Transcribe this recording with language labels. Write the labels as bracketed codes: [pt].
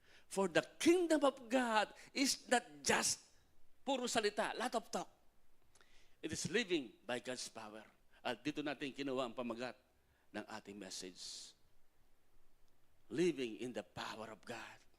[en] For the kingdom of God is not just [tl] puro salita, [en] lot of talk. It is living by God's power. [tl] At dito natin kinuha ang pamagat ng ating message. [en] Living in the power of God.